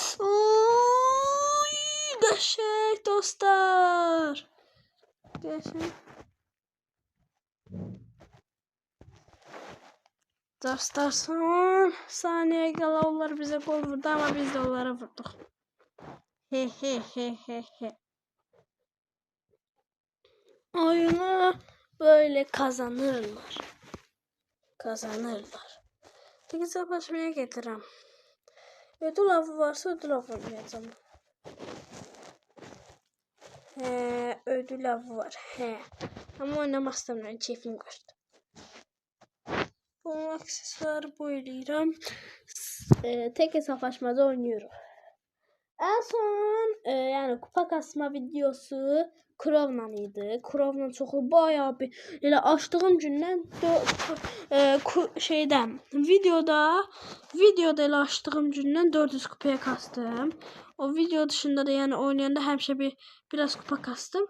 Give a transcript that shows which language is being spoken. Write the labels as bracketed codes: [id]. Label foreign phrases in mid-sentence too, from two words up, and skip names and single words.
[az] Qəşəng dostlar. Qəşəng. Dostlar son saniye qala onlar bizə gol vurdu, amma biz də onlara vurduq. [tr] Oyunu böyle kazanırlar. [az] Peki savaşmaya getirəm. [tr] Ödül avı varsa ödül avı oynayacağım. Ödül avı var. [az] Ama oynamaq istəmirəm, keyfim qaçdı. Bu aksesuarı boylayıram. [tr] Tek hesaplaşmada oynuyorum. En son yani kupa kasma videosu Krov'la idi. [az] Krov'la çoxlu bayağı bir elə açdığım gündən videoda elə açdığım gündən 400 kupaya kastım. [tr] O video dışında [az] da yani oynayanda həmişə biraz kupa kastım.